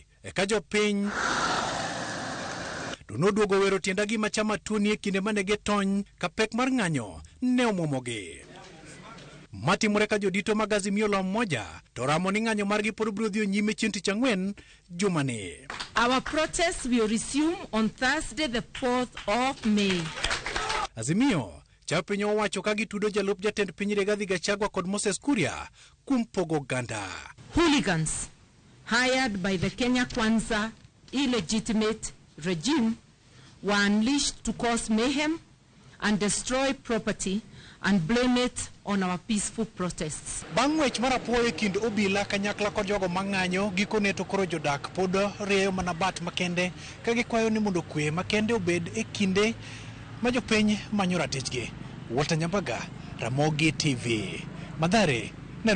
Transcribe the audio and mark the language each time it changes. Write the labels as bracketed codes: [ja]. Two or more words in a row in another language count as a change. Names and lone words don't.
[luo] Eka jopiny to noduogo wero tienda gi machama tuoni e kinde mane getony ka pek mar ng'anyo ne omuomogi. Matimore ka jodito mag Azimio lom moja to ramo ni ng'anyo margi pod biro dhi nyime chieng' tich ang'wen jumani. [en] Our protest will resume on Thursday the 4th of May. [luo] Azimio chao piny owacho ka gitudo jalup jatend piny Rigathi Gachagua kod Moses Kuria kuom pogo ganda. [en] Hooligans hired by the Kenya Kwanza illegitimate regime were unleashed to cause mayhem and destroy property and blame it on our peaceful protests. [luo] Bang' wech mar apoyo e kind obila kanyakla kod jogo mang'anyo, gikone to koro jodak pod rieyo mana bat makende ka gikwayo ni mondo kwe makende obed e kinde ma jopiny manyo ratichgi. Walter Nyambaga, Ramogi TV, Mathare, Nairobi County.